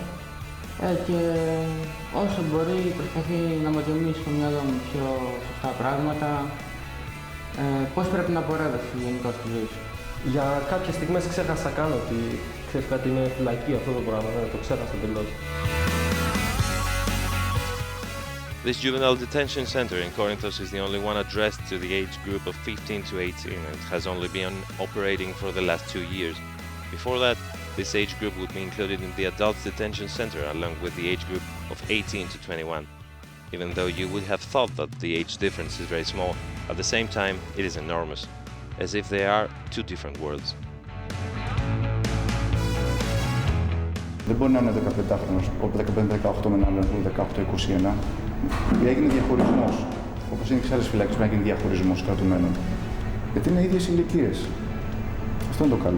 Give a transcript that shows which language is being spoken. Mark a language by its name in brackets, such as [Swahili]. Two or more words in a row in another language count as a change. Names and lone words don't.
[Greek] Και όσο μπορεί προσπαθεί να μας γεμίσει στο μυαλό μου πιο σωστά πράγματα. Πώς πρέπει να πορεύεσαι γενικά στη ζωή σου. Για κάποιες στιγμές ξέχασα καν ότι ξέρεις κάτι είναι φυλακή αυτό το πράγμα, το ξέχασα τελώς. [English] This juvenile detention center in Corinthos is the only one addressed to the age group of 15 to 18 and has only been operating for the last 2 years. Before that, this age group would be included in the adults detention center along with the age group of 18 to 21. Even though you would have thought that the age difference is very small, at the same time it is enormous, as if they are 2 different worlds. [Greek] Δεν μπορεί να είναι 15χρονος, 15-18 με έναν άλλον που είναι 18-21. Έγινε διαχωρισμός. Όπως είναι και σε άλλες φυλακές που έγινε διαχωρισμός κρατουμένων. Γιατί είναι ίδιες ηλικίες. Αυτό είναι το καλό.